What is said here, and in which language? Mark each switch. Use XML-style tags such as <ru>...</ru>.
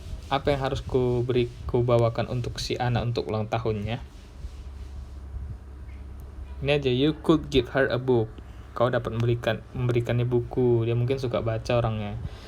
<id>Apa yang harus ku bawakan untuk si Ana untuk ulang tahunnya? Ini aja,</id> <en>you could give her a book.</en> <id>Kau dapat memberikannya buku. Dia mungkin suka baca orangnya.</id>